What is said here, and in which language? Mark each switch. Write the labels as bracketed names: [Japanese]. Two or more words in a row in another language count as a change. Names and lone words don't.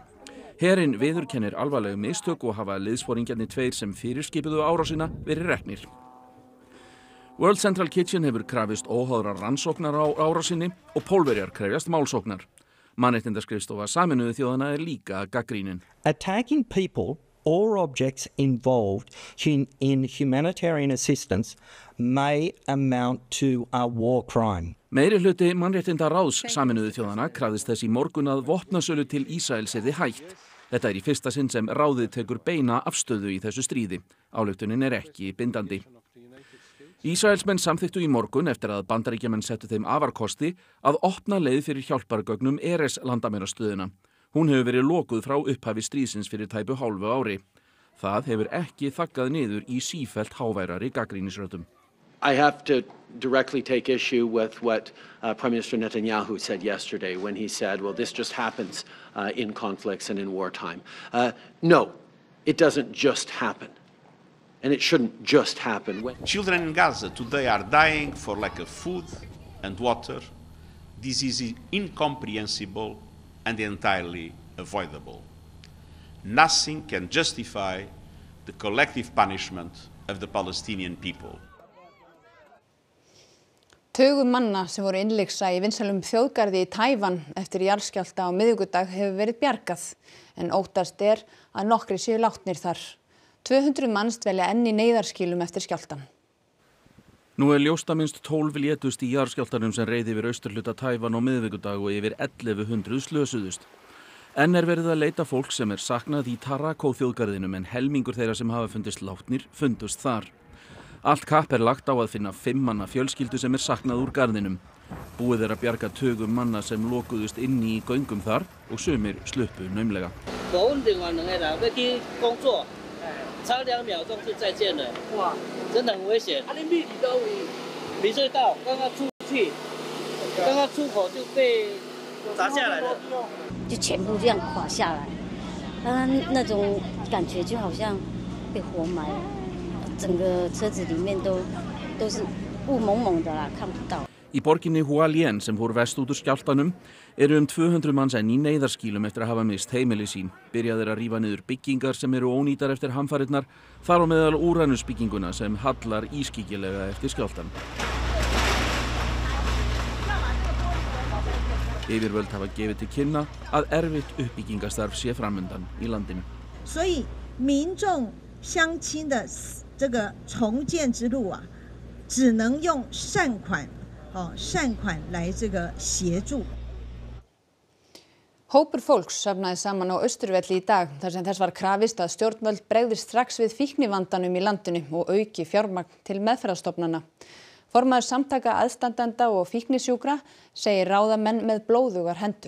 [Icelandic] Herinn viðurkennir alvarleg mistök og hafa liðsforingjarnir 2 sem fyrirskipuðu árásina verið reknir. World Central Kitchen hefur krafist óháðra rannsóknar á árásinni og Pólverjar krefjast málsóknar. Mannréttindaskrifstofa Sameinuðu þjóðanna líka gagnrýnin. [English] Attacking people or objects involved in humanitarian assistance may amount to a war crime. [Icelandic] Meirihluti mannréttindaráðs Sameinuðu þjóðanna krafðist þess í morgun að vopnasölu til Ísraels yrði hætt. Þetta í fyrsta sinn sem ráðið tekur beina afstöðu í þessu stríði. Ályktunin ekki bindandi. Ísraelsmenn samþyktu í morgun eftir að Bandaríkjamenn settu þeim afarkosti að opna leið fyrir hjálpargögnum Erez landamærastöðina. Hún hefur verið lokuð frá upphafi stríðsins fyrir tæpu hálfu ári. Það hefur ekki þaggað niður í sífellt háværari gagnrýnisröddum. [English] I have to directly take issue with what Prime Minister Netanyahu said yesterday when he said, well, this just happens in conflicts and in wartime. No, it doesn't just happen. And it shouldn't just happen. Children in Gaza today are dying for lack of food and water. This is incomprehensible and entirely avoidable. Nothing can justify the collective punishment of the Palestinian people. [Icelandic] Tugum manna sem voru innlyksa í vinsælum þjóðgarði í Taívan eftir jarðskjálfta á miðvikudag hefur verið bjargað, en óttast að nokkrir séu látnir þar. 200 manns dvelja enn í neyðarskýlum eftir skjálftann. Nú ljóst að minnst 12 létust í jarðskjálftanum sem reið yfir austurhluta Taívan á miðvikudag og yfir 1100 slösuðust. Enn verið að leita fólk sem saknað í Tarakó þjóðgarðinum, en helmingur þeirra sem hafa fundist látnir fundust þar. Allt kapp lagt á að finna 5 manna fjölskyldu sem saknað úr garðinum. Búið að bjarga tugum manna sem lokuðust inni í göngum þar og sumir sluppu naumlega. [Chinese] 差2秒钟就再见了，哇，真的很危险。你密里都没隧道，刚刚出去，刚刚出口就被砸下来了，就全部这样垮下来，那种感觉就好像被活埋了，整个车子里面都是雾蒙蒙的啦，看不到。 [Icelandic] Í borginni Hualien sem fór vest út úr skjálftanum 200 manns enn í neyðarskýlum eftir að hafa mist heimili sín. Byrjað að rífa niður byggingar sem ónýtar eftir hamfarirnar, þar á meðal úranusbygginguna sem hallar ískyggilega eftir skjálftan. Yfirvöld hafa gefið til kynna að erfitt uppbyggingastarf sé framundan í landinu. [Chinese] 所以民众乡亲的这个重建之路啊，只能用善款来这个协助。 [Icelandic] Hópur fólks safnaði saman á Austurvelli í dag þar sem þess var krafist að stjórnvöld bregðist strax við fíknivandanum í landinu og auki fjármagn til meðferðarstofnana. Formaður samtaka aðstandenda og fíknisjúkra segir ráðamenn með blóðugar hendur.